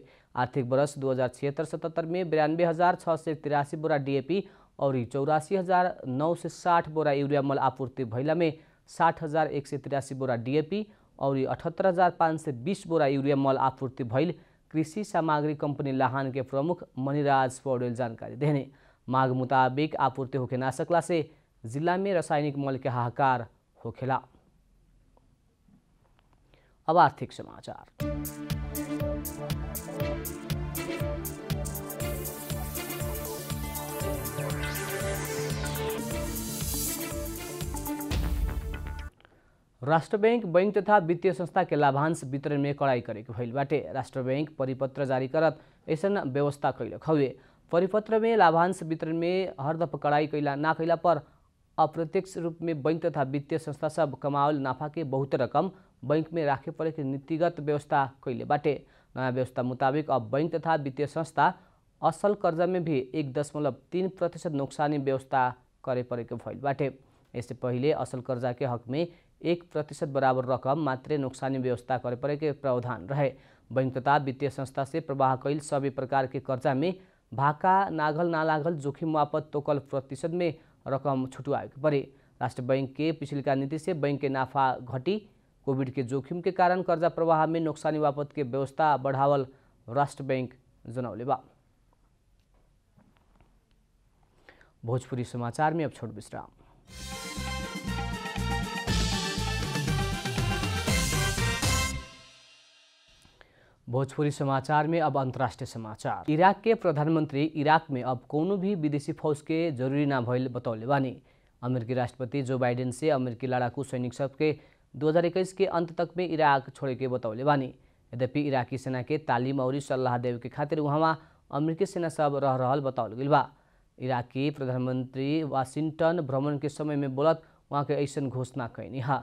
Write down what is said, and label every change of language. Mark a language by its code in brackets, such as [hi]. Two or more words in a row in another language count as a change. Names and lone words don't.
[bho] आर्थिक वर्ष 2076-77 में 92,683 बोरा डीएपी और 84,960 बोरा यूरिया मल आपूर्ति भइला में 60,183 बोरा डीएपी और 78,520 बोरा यूरिया मल आपूर्ति भइल कृषि सामग्री कंपनी लाहान के प्रमुख मणिराज पौडेल जानकारी देने। मांग मुताबिक आपूर्ति होके ना सकला से जिला में रासायनिक मल के हाहाकार होखेला। अब आर्थिक समाचार। राष्ट्र बैंक तथा वित्तीय संस्था के लाभांश वितरण में कड़ाई करेके भइल बाटे। राष्ट्र बैंक परिपत्र जारी करत ऐसन व्यवस्था कैलक हवे। परिपत्र में लाभांश वितरण में हरदप कड़ाई कैला ना कैला पर अप्रत्यक्ष रूप में बैंक तथा वित्तीय संस्था सब कमावल नाफा के बहुत रकम बैंक में राखे पड़े के नीतिगत व्यवस्था कैले बाटे। नया व्यवस्था मुताबिक अब बैंक तथा वित्तीय संस्था असल कर्जा में भी 1.3% नुकसानी व्यवस्था करे पड़े के भइल बाटे। इससे पहिले असल कर्जा के हक में 1% बराबर रकम मात्रै नुकसानी व्यवस्था करे पड़े के प्रावधान रहे। बैंक तथा वित्तीय संस्था से प्रवाह कैल सभी प्रकार के कर्जा में भाका नागल ना लागल जोखिम वापत तोकल प्रतिशत में रकम छुटवाए पड़े। राष्ट्र बैंक के पिछली नीति से बैंक के नाफा घटी। कोविड के जोखिम के कारण कर्जा प्रवाह में नुकसानी वापत के व्यवस्था बढ़ावल राष्ट्र बैंक जनौले बा। भोजपुरी समाचार में अब छोट विश्राम। भोजपुरी समाचार में अब अंतर्राष्ट्रीय समाचार। इराक के प्रधानमंत्री इराक में अब कोनो भी विदेशी फौज के जरूरी ना भइल बतौले बानी। अमेरिकी राष्ट्रपति जो बाइडेन से अमेरिकी लड़ाकू सैनिक सब के 2021 के अंत तक में इराक छोड़े के बतौले बानी। यद्यपि इराकी सेना के तालीम और सलाह देवे के खातिर वहाँ अमेरिकी सेना सब रह रहल बतावल गइल बा। इराकी प्रधानमंत्री वाशिंगटन भ्रमण के समय में बोलत वहाँ के ऐसन घोषणा कैनी हा।